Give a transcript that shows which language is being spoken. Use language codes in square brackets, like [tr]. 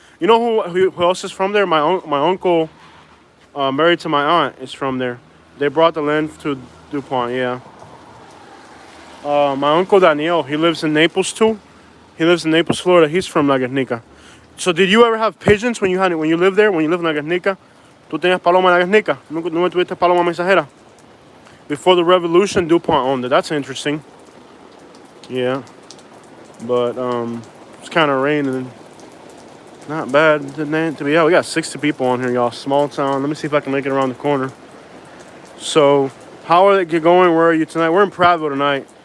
[en] You know who else is from there? My uncle, married to my aunt, is from there. They brought the land to DuPont, yeah. My uncle Daniel, he lives in Naples too. He lives in Naples, Florida. He's from Lagosnica. So did you ever have pigeons when you lived there? When you lived in Lagosnica? [es] ¿Tú tenías paloma en Lagosnica? ¿No tuviste paloma mensajera? [en] Before the revolution, DuPont owned it. That's interesting. Yeah. But it's kind of raining. Not bad to be out. We got 60 people on here, y'all. Small town. Let me see if I can make it around the corner. So, how are they going? Where are you tonight? We're in Prattville tonight.